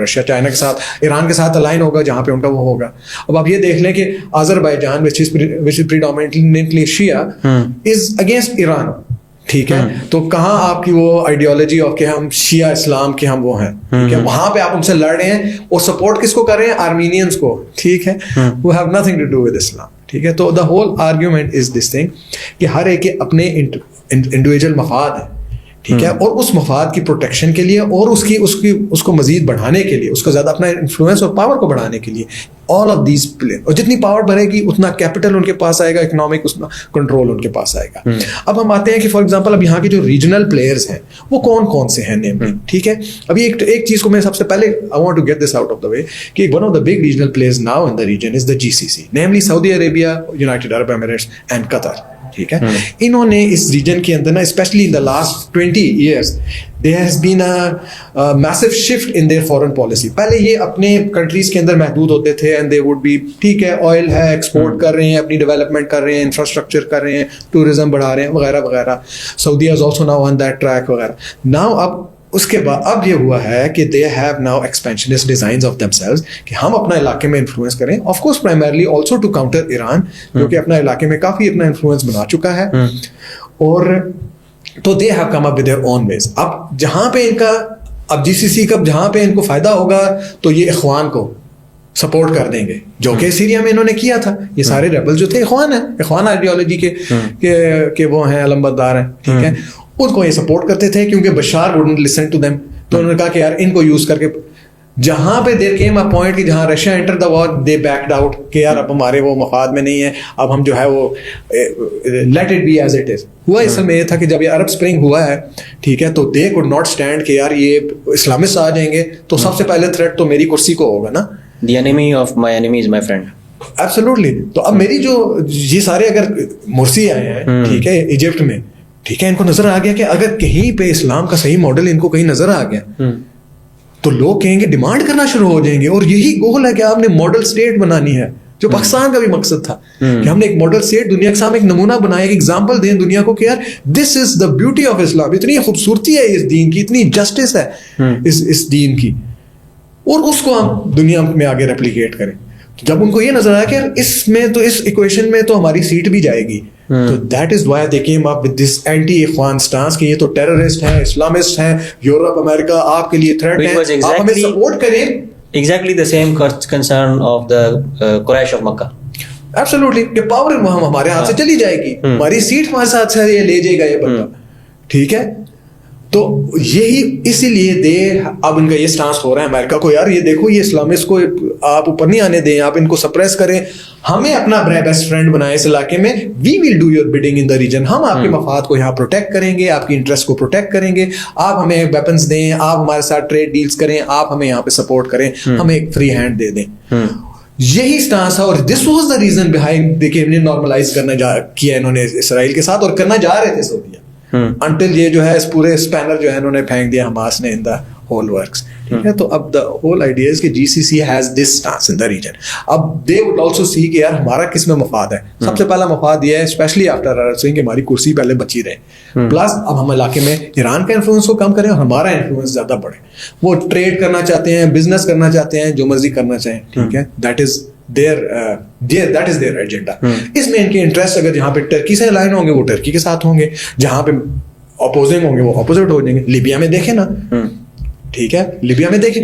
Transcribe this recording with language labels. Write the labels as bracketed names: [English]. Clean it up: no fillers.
[Urdu] Russia China کے ساتھ, ایران کے ساتھ الائن ہوگا جہاں پہ ان کا وہ ہوگا. اب آپ یہ دیکھ لیں کہ Azerbaijan [English] which is predominantly Shia is against [Urdu] Iran, ٹھیک ہے. تو کہاں آپ کی وہ آئیڈیالوجی آف کہ ہم شیعہ اسلام کے ہم وہ ہیں, ٹھیک ہے. وہاں پہ آپ ان سے لڑ رہے ہیں اور سپورٹ کس کو کر رہے ہیں, آرمینینس کو, ٹھیک ہے. [English] who have nothing to do with Islam, [Urdu] ٹھیک ہے. تو [English] the whole argument is this thing [Urdu] کہ ہر ایک کے اپنے انڈیویجول مفاد ہیں, ٹھیک ہے. اور اس مفاد کی پروٹیکشن کے لیے اور اس کو مزید بڑھانے کے لیے, اس کو زیادہ اپنا انفلوئنس اور پاور کو بڑھانے کے لیے [English] all of these play, [Urdu] اور جتنی پاور بڑھے گی اتنا کیپٹل ان کے پاس آئے گا, اکنامک اتنا کنٹرول ان کے پاس آئے گا. اب ہم آتے ہیں کہ [English] for example [Urdu] اب یہاں کے جو ریجنل پلیئرز ہیں وہ کون کون سے ہیں نیملی, ٹھیک ہے. ابھی ایک چیز کو میں سب سے پہلے [English] I want to get this out of the way کہ one of the big regional players now in the region is the GCC, namely Saudi Arabia, United Arab Emirates and Qatar, [Urdu] ٹھیک ہے. انہوں نے اس ریجن کے اندر نا [English] Especially in the last 20 years there has been a massive shift in their foreign policy. [Urdu] پہلے یہ اپنے countries کے اندر محدود ہوتے تھے [English] and they would be, [Urdu] ٹھیک ہے, آئل ہے, ایکسپورٹ کر رہے ہیں, اپنی ڈیولپمنٹ کر رہے ہیں, انفراسٹرکچر کر رہے ہیں, ٹورزم بڑھا رہے ہیں وغیرہ وغیرہ. [English] سعودیہ is also now on that track [Urdu] وغیرہ. [English] Now [Urdu] اب اس کے بعد اب یہ ہوا ہے کہ [English] they have now expansionist designs of themselves [Urdu] کہ ہم اپنا علاقے میں انفلوئنس کریں, [English] of course primarily also to counter [Urdu] Iran جو کہ اپنا علاقے میں کافی اپنا انفلوئنس بنا چکا ہے. اور تو [English] they have come up with their own ways. [Urdu] اب جہاں پہ ان کا اب GCC کا جہاں پہ ان کو فائدہ ہوگا تو یہ اخوان کو سپورٹ کر دیں گے, جو کہ سیریا میں انہوں نے کیا تھا. یہ سارے ریبل جو تھے اخوان آئیڈیالوجی کے وہ ہیں, علم بردار ہیں, ٹھیک ہے, ان کو یہ سپورٹ کرتے تھے کیونکہ Bashar [English] wouldn't listen to them. [Urdu] تو انہوں نے کہا کہ یار ان کو یوز کر کے, جہاں پہ [English] there came a point [Urdu] کہ جہاں Russia [English] enter the war they backed out [Urdu] کہ یار اب ہمارے وہ مفاد میں نہیں ہے, اب ہم جو ہے وہ [English] Let it be as it is. [Urdu] ہوا اس میں یہ تھا کہ جب یہ عرب اسپرنگ ہوا ہے, ٹھیک ہے, تو [English] they could not stand [Urdu] کہ یار یہ اسلامسٹ آ جائیں گے تو سب سے پہلے تھریٹ تو میری کرسی کو ہوگا نا. [English] The enemy of my enemy is my friend. Absolutely. [Urdu] تو اب میری جو یہ سارے اگر مرسی آئے ہیں, ٹھیک ہے, ایجپٹ میں, ٹھیک ہے, ان کو نظر آ گیا کہ اگر کہیں پہ اسلام کا صحیح ماڈل ان کو کہیں نظر آ گیا تو لوگ کہیں گے, ڈیمانڈ کرنا شروع ہو جائیں گے. اور یہی گول ہے کہ آپ نے ماڈل اسٹیٹ بنانی ہے, جو پاکستان کا بھی مقصد تھا کہ ہم نے ایک ماڈل اسٹیٹ دنیا کے سامنے ایک نمونہ بنایا, ایک ایگزامپل دیں دنیا کو کہ یار [English] This is the beauty of Islam. [Urdu] اتنی خوبصورتی ہے اس دین کی, اتنی جسٹس ہے اس دین کی, اور اس کو ہم دنیا میں آگے ریپلیکیٹ کریں. جب ان کو یہ نظر آیا کہ اس میں تو اس ایکویشن میں تو ہماری سیٹ بھی جائے گی, تو [English] that is why they came up with this anti اخوان stance [Urdu] کہ یہ تو ٹیررسٹ ہیں, اسلامسٹ ہیں, یورپ امریکہ آپ کے لیے تھریٹ ہیں, آپ ہمیں سپورٹ کریں. [English] Exactly the same concern of the Quraysh of Makkah. Absolutely, [Urdu] کہ پاور ہمارے ہاتھ سے چلی جائے گی, ہماری سیٹ ہمارے ساتھ سے یہ لے جائے گا یہ بندہ, ٹھیک ہے. تو یہی اسی لیے اب ان کا یہ سٹانس ہو رہا ہے امریکہ کو, یار یہ دیکھو یہ اسلامسٹ کو آپ اوپر نہیں آنے دیں, آپ ان کو سپریس کریں, ہمیں اپنا بیسٹ فرینڈ بنائیں اس علاقے میں, [English] we will do your bidding in the region, [Urdu] ہم آپ کے مفاد کو یہاں پروٹیکٹ کریں گے, آپ کی انٹرسٹ کو پروٹیکٹ کریں گے, آپ ہمیں ویپنس دیں, آپ ہمارے ساتھ ٹریڈ ڈیلز کریں, آپ ہمیں یہاں پہ سپورٹ کریں, ہمیں ایک فری ہینڈ دے دیں. یہی سٹانس ہے, اور [English] this was the reason behind [Urdu] دیکھیں انہیں نارملائز کرنا کیا انہوں نے اسرائیل کے ساتھ, اور کرنا جا رہے تھے سعودیہ, انٹل یہ جو ہے اس پورے اسپینر جو ہے انہوں نے پھینک دیا حماس نے [English] in the whole works, [Urdu] ٹھیک ہے. تو اب [English] The whole idea is کہ G C C has this stance in the region. [Urdu] اب [English] they would also see [Urdu] کہ یار ہمارا کس میں مفاد ہے. سب سے پہلا مفاد یہ ہے اسپیشلی آفٹر عرب اسپرنگ کہ ہماری کرسی پہلے بچی رہے, پلس اب ہم علاقے میں ایران کا انفلوئنس کو کم کریں اور ہمارا انفلوئنس زیادہ بڑھے. وہ ٹریڈ کرنا چاہتے ہیں, بزنس کرنا چاہتے ہیں, جو مرضی کرنا چاہیں, ٹھیک ہے. [English] That is that is their agenda. [Urdu] اس میں ان کے انٹرسٹ اگر جہاں پہ ٹرکی سے الائن ہوں گے وہ ٹرکی کے ساتھ ہوں گے, جہاں پہ اپوزنگ ہوں گے وہ اپوزٹ ہو جائیں گے. لیبیا میں دیکھیں نا, ٹھیک ہے, لیبیا میں دیکھیں.